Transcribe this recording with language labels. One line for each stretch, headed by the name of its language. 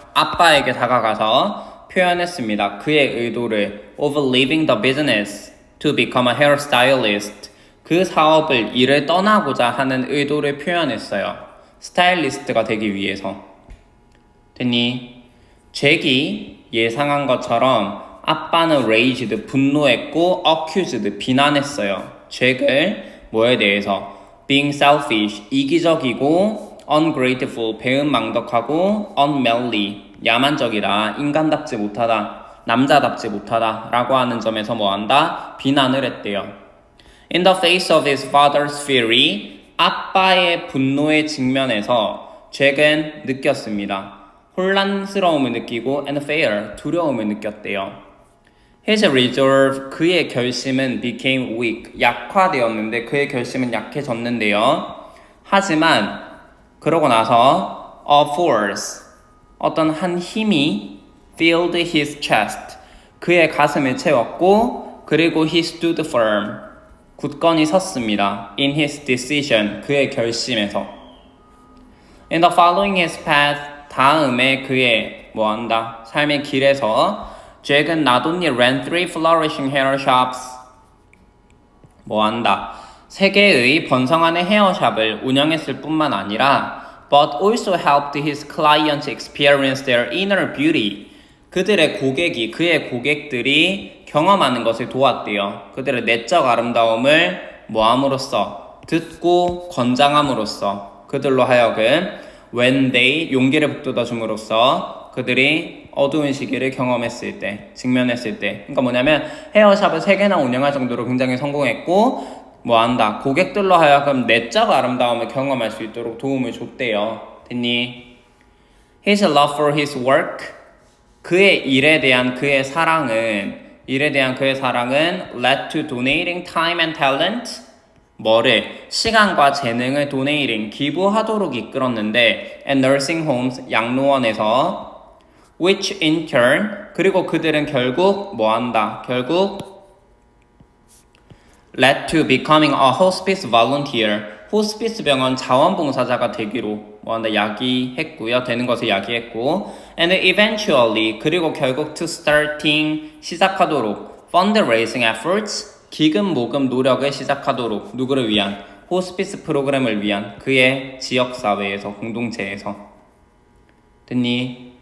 Korean: 아빠에게 다가가서 표현했습니다. 그의 의도를
English: of leaving the business to become a hairstylist.
Korean: 그 사업을 일을 떠나고자 하는 의도를 표현했어요. 스타일리스트가 되기 위해서. 됐니? 잭이 예상한 것처럼 아빠는
English: raised,
Korean: 분노했고
English: accused,
Korean: 비난했어요. 잭을 뭐에 대해서?
English: being selfish,
Korean: 이기적이고
English: ungrateful,
Korean: 배은망덕하고
English: unmanly,
Korean: 야만적이다, 인간답지 못하다, 남자답지 못하다 라고 하는 점에서 뭐한다? 비난을 했대요.
English: In the face of his father's fury,
Korean: 아빠의 분노에 직면해서 잭은 느꼈습니다. 혼란스러움을 느끼고
English: and fear,
Korean: 두려움을 느꼈대요.
English: His resolve,
Korean: 그의 결심은
English: became weak,
Korean: 약화되었는데 그의 결심은 약해졌는데요. 하지만 그러고 나서
English: a force,
Korean: 어떤 한 힘이
English: filled his chest,
Korean: 그의 가슴을 채웠고 그리고
English: he stood firm,
Korean: 굳건히 섰습니다.
English: In his decision,
Korean: 그의 결심에서.
English: In the following his path,
Korean: 다음에 그의 뭐한다? 삶의 길에서 잭은
English: not only ran 3 flourishing hair shops
Korean: 뭐한다? 3개의 번성하는 헤어샵을 운영했을 뿐만 아니라
English: but also helped his clients experience their inner beauty.
Korean: 그들의 고객이, 그의 고객들이 경험하는 것을 도왔대요. 그들의 내적 아름다움을 뭐함으로써? 듣고 권장함으로써 그들로 하여금
English: when they,
Korean: 용기를 북돋아 줌으로써 그들이 어두운 시기를 경험했을 때, 직면했을 때. 그러니까 뭐냐면 헤어샵을 3개나 운영할 정도로 굉장히 성공했고 뭐한다? 고객들로 하여금 내적 아름다움을 경험할 수 있도록 도움을 줬대요. 됐니?
English: His love for his work,
Korean: 그의 일에 대한 그의 사랑은
English: led to donating time and talent,
Korean: 뭐를? 시간과 재능을
English: donating,
Korean: 기부하도록 이끌었는데
English: and nursing homes,
Korean: 양로원에서
English: which in turn
Korean: 그리고 그들은 결국 뭐 한다? 결국
English: led to becoming a hospice volunteer.
Korean: 호스피스 병원 자원봉사자가 되기로 뭐 한다? 야기했고요. 되는 것을 야기했고
English: and eventually
Korean: 그리고 결국
English: to starting
Korean: 시작하도록
English: fundraising efforts
Korean: 기금 모금 노력을 시작하도록 누구를 위한? 호스피스 프로그램을 위한 그의 지역사회에서 공동체에서 됐니?